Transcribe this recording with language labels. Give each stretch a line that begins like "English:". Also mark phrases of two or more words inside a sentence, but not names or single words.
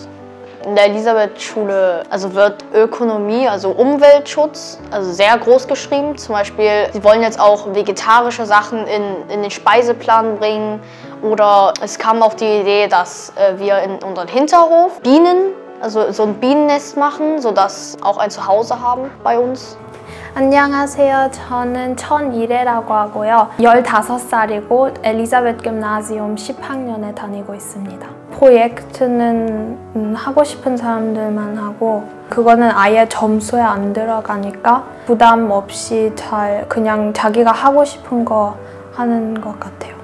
German: In der Elisabeth-Schule wird Ökonomie, also Umweltschutz, sehr groß geschrieben. Zum Beispiel, sie wollen jetzt auch vegetarische Sachen in den Speiseplan bringen. Oder es kam auf die Idee, dass wir in unseren Hinterhof Bienen, also so ein Bienennest machen, sodass auch ein Zuhause haben bei uns.
Korean: 안녕하세요. 저는 천이래라고 하고요. 15살이고 엘리자베스 김나지움 10학년에 다니고 있습니다. 프로젝트는 하고 싶은 사람들만 하고 그거는 아예 점수에 안 들어가니까 부담 없이 잘 그냥 자기가 하고 싶은 거 하는 것 같아요.